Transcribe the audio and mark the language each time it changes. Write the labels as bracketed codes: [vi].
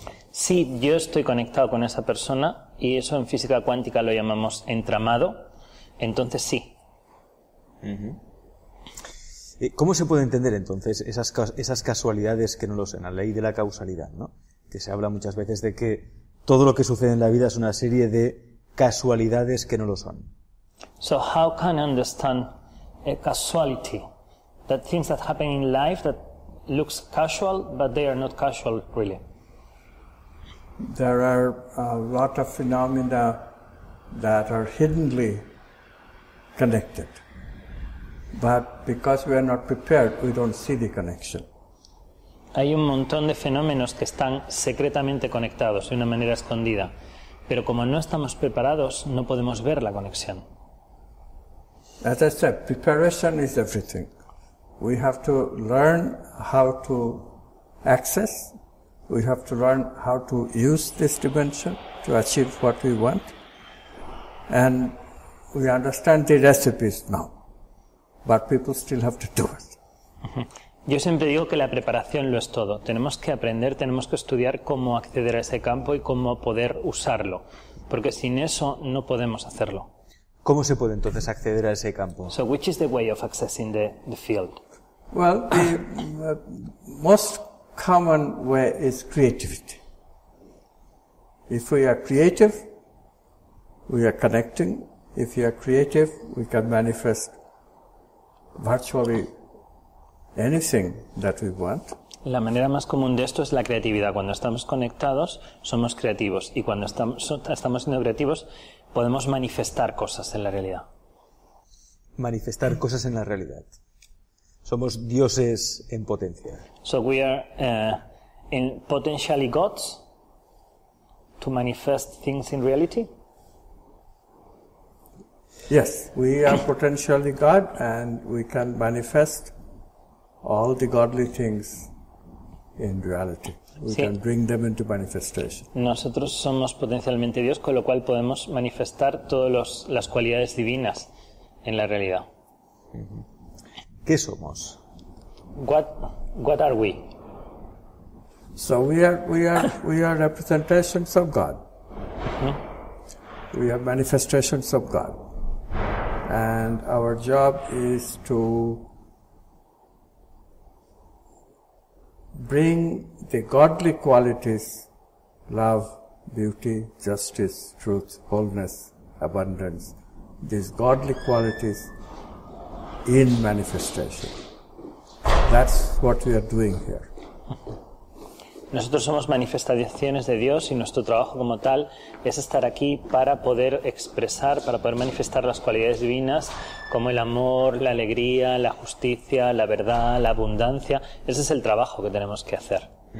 [es] Si yo estoy conectado con esa persona, y eso en física cuántica lo llamamos entramado, entonces sí. ¿Cómo se puede entender entonces esas casualidades que no lo son? La ley de la causalidad, ¿no? Que se habla muchas veces de que todo lo que sucede en la vida es una serie de casualidades que no lo son. [en] So how can I understand a causality? That things that happen in life that looks casual, but they are not casual really. There are a lot of phenomena that are hiddenly connected. But because we are not prepared, we don't see the connection. [es] Hay un montón de fenómenos que están secretamente conectados de una manera escondida, pero como no estamos preparados, no podemos ver la conexión. [en] As I said, preparation is everything. We have to learn how to access, we have to learn how to use this dimension to achieve what we want, and we understand the recipes now, but people still have to do it. [es] Yo siempre digo que la preparación lo es todo. Tenemos que aprender, tenemos que estudiar cómo acceder a ese campo y cómo poder usarlo, porque sin eso no podemos hacerlo. ¿Cómo se puede entonces acceder a ese campo? [en] So, which is the way of accessing the field? Well, the most common way is creativity. If we are creative, we are connecting. If you are creative, we can manifest virtually anything that we want. [es] La manera más común de esto es la creatividad. Cuando estamos conectados, somos creativos. Y cuando estamos siendo creativos, podemos manifestar cosas en la realidad. Manifestar cosas en la realidad. Somos dioses en potencia. [en] So we are potentially gods to manifest things in reality. Yes, we are potentially God and we can manifest all the godly things in reality. We can bring them into manifestation. [es] Nosotros somos potencialmente Dios, con lo cual podemos manifestar todas las cualidades divinas en la realidad. ¿Qué somos? [en] What are we? So we are representations of God. We are manifestations of God. And our job is to bring the godly qualities, love, beauty, justice, truth, wholeness, abundance, these godly qualities in manifestation. That's what we are doing here. [es] Nosotros somos manifestaciones de Dios y nuestro trabajo como tal es estar aquí para poder expresar, para poder manifestar las cualidades divinas como el amor, la alegría, la justicia, la verdad, la abundancia. Ese es el trabajo que tenemos que hacer.